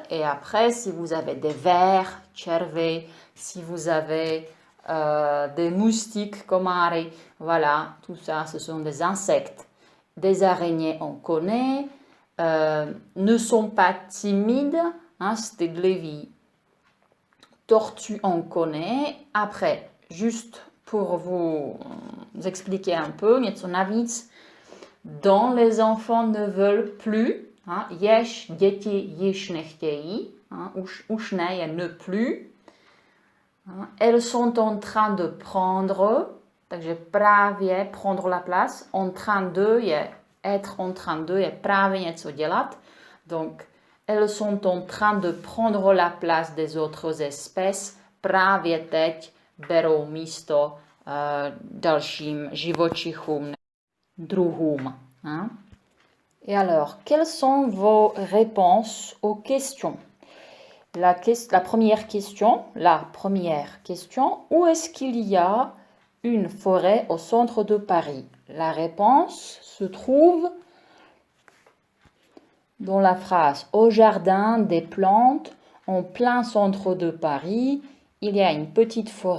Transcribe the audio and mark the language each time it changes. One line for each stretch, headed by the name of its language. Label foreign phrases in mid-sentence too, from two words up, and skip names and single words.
French: Et après, si vous avez des vers, červy, si vous avez des moustiques, komáry, voilà, tout ça, ce sont des insectes. Des araignées, on connaît. Ne sont pas timides, hein, stydliví. Tortue, on connaît. Après, juste pour vous expliquer un peu,
Czech: něco navíc,
French: dont les enfants ne veulent plus, hein,
Czech: jež děti již nechtějí,
French: hein,
Czech: už ne
French: je ne plus. Hein, elles sont en train de prendre,
Czech: takže právě
French: prendre la place, en train de je être en train de je
Czech: právě něco dělat,
French: donc elles sont en train de prendre la place des autres espèces,
Czech: právě teď berou místo dalším živočichům, druhům.
French: Hein? Et alors, quelles sont vos réponses aux questions? La première question, où est-ce qu'il y a une forêt au centre de Paris? La réponse se trouve dans la phrase « Au jardin des plantes, en plein centre de Paris, il y a une petite forêt.